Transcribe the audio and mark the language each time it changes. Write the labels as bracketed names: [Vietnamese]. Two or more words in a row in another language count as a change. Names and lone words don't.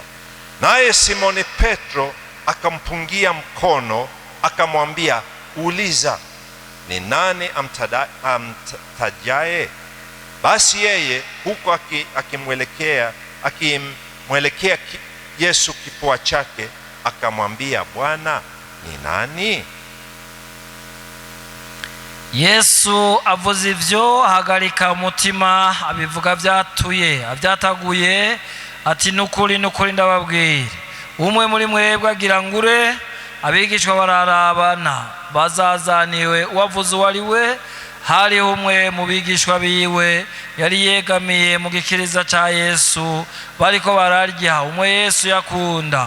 [Swahili] Naye Simoni Petro akampungia mkono akamwambia, uliza, ni nani amtajaye? Basi yeye huku akimwelekea Yesu kifua chake akamwambia, Bwana, ni nani? [Rundi] Yesu avuze ivyo ahagarika umutima, abivuga vyatuye avyataguye, ati nukuri nukuri ndababwira, umwe muri mwebwe agira ngure, abigishwa bararabana bazazaniwe uwavuze uwari we. Hari umwe mu bigishwa biwe yari yegamiye mu gikiriza ca Yesu, bariko bararya, umwe Yesu yakunda.